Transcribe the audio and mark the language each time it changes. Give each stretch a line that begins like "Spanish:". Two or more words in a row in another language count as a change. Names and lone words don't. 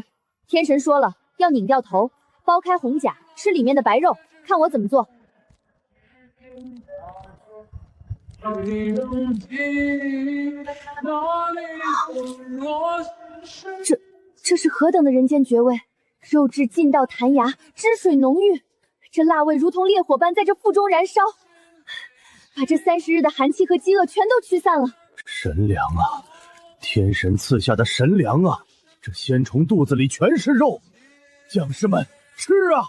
Chinese: 天神說了，要擰掉頭，剝開紅甲，吃裡面的白肉。看我怎麼做。這是何等的人間絕味，肉質勁到彈牙，汁水濃郁，這辣味如同烈火般在這腹中燃燒，把這30日的寒氣和飢餓全都驅散了。神糧啊，天神賜下的神糧啊，這仙蟲肚子裡全是肉，將士們吃啊！